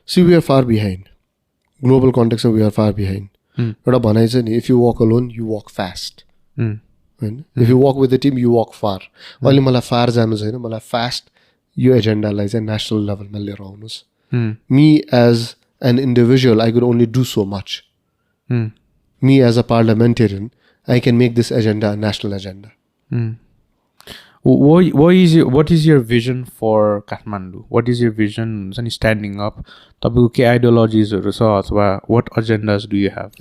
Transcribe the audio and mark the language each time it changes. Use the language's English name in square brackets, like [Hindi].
[English] see we are far behind global कन्टेक्समा we are far behind [Nepali] एउटा भनाइ छ नि [English] if you walk alone you walk fast होइन if you walk with the team you walk far अहिले मलाई far जानु छैन मलाई फास्ट [Nepali] यो एजेन्डालाई चाहिँ नेसनल लेभलमा लिएर आउनुहोस् [English] me as an individual, I could only do so much. Me as a parliamentarian, I can make this agenda a national agenda. What is your vision for Kathmandu? What is your vision standing up? [Nepali] तपाईँको के आइडियोलोजिजहरू छ अथवा [English] what agendas do you have?